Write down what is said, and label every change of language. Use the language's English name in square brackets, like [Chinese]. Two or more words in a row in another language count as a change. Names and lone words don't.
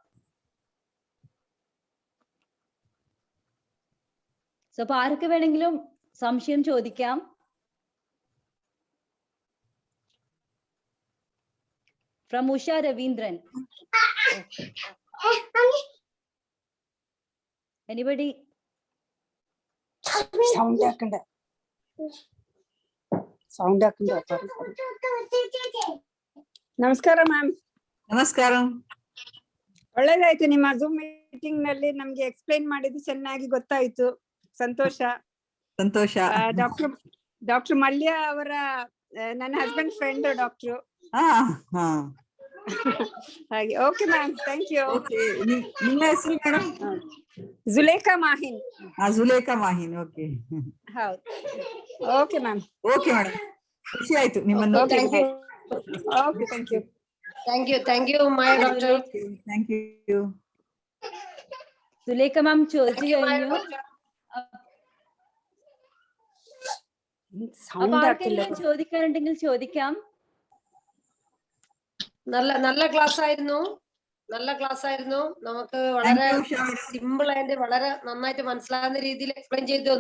[Malayalam] സോ അപ്പൊ ആർക്ക് വേണമെങ്കിലും സംശയം ചോദിക്കാം. ഫ്രം ഉഷ രവീന്ദ്രൻ. എനിബഡി? സൗണ്ട് ആക്കണ്ട. [Kannada] ನಮಸ್ಕಾರ ಮ್ಯಾಮ್. ನಮಸ್ಕಾರ. ಒಳ್ಳೆದಾಯ್ತು, ನಿಮ್ಮ [English] Zoom meeting [Kannada] ನಲ್ಲಿ ನಮ್ಗೆ ಎಕ್ಸ್ಪ್ಲೈನ್ ಮಾಡಿದ್ದು ಚೆನ್ನಾಗಿ ಗೊತ್ತಾಯ್ತು. ಸಂತೋಷ. ಸಂತೋಷ. ಡಾಕ್ಟರ್ ಮಲ್ಯ ಅವರ ನನ್ನ [English] husband friend doctor. ಹಾಗೆ. okay ma'am, thank you. [Kannada] ನಿಮ್ಮ ಹೆಸರು ಮೇಡಮ್? ಜುಲೇಖಾ ಮಾಹಿನ್. ಜುಲೇಖಾ ಮಾಹಿನ್. ಓಕೆ. [English] ಹೌದು. okay ma'am. okay madam, [Kannada] ಖುಷಿ ಆಯ್ತು ನಿಮ್ಮನ್ನು. ಓಕೆ, [English] thank you. Thank you, my doctor. Thank you. [Malayalam] സുലേഖ മാം ചോദിച്ചു കഴിഞ്ഞു. അപ്പൊ ആർക്കെങ്കിലും ചോദിക്കാനുണ്ടെങ്കിൽ ചോദിക്കാം. നല്ല ക്ലാസ് ആയിരുന്നു. നമുക്ക് വളരെ സിമ്പിൾ ആയിട്ട് വളരെ നന്നായിട്ട് മനസ്സിലാകുന്ന രീതിയിൽ എക്സ്പ്ലെയിൻ ചെയ്തു തന്നു.